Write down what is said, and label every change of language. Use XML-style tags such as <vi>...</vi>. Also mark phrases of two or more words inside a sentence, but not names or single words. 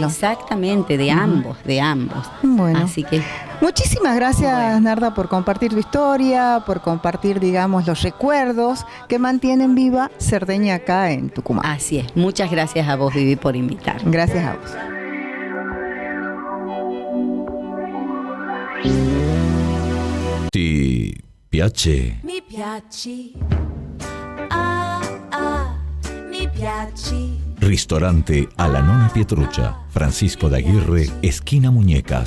<es>Exactamente, de ambos. Bueno. Así que... Muchísimas gracias, Narda, por compartir tu historia, por compartir, digamos, los recuerdos que mantienen viva Cerdeña acá en Tucumán. Así es. Muchas gracias a vos, Vivi, por invitar. Gracias a vos.</es> <it>Ti piace? Mi piaci, mi piaci. Ristorante alla Nonna Pietruccia,</it> <es>Francisco d'Aguirre, esquina Muñecas.</es>